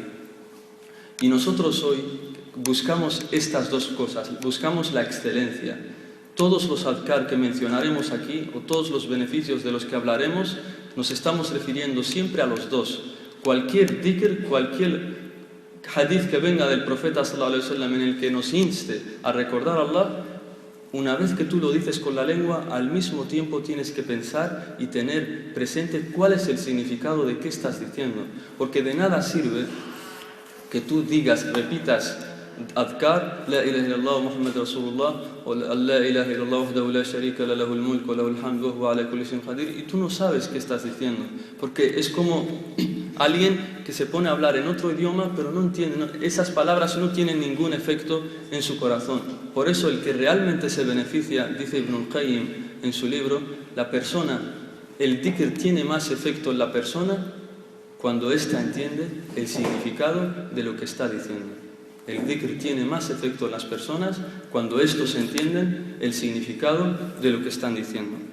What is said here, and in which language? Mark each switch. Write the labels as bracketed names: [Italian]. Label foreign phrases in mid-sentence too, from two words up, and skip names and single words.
[Spanish] Y nosotros hoy buscamos estas dos cosas, buscamos la excelencia. Todos los adhkar que mencionaremos aquí, o todos los beneficios de los que hablaremos, nos estamos refiriendo siempre a los dos. Cualquier dhikr, cualquier hadith que venga del profeta [Arabic] صلى الله عليه وسلم [Spanish] en el que nos inste a recordar a Allah, una vez que tú lo dices con la lengua, al mismo tiempo tienes que pensar y tener presente cuál es el significado de qué estás diciendo. Porque de nada sirve que tú digas, repitas adhkar, [Arabic] لا إله إلا الله محمد رسول الله, [Spanish] o [Arabic] لا إله إلا الله وحده لا شريك له له الملك وله الحمد وعلى كل شيء قدير, [Spanish] y tú no sabes qué estás diciendo, porque es como alguien que se pone a hablar en otro idioma pero no entiende, esas palabras no tienen ningún efecto en su corazón. Por eso el que realmente se beneficia, dice Ibn al-Qayyim en su libro, el dhikr tiene más efecto en la persona cuando ésta entiende el significado de lo que está diciendo. El dhikr tiene más efecto en las personas cuando estos entienden el significado de lo que están diciendo.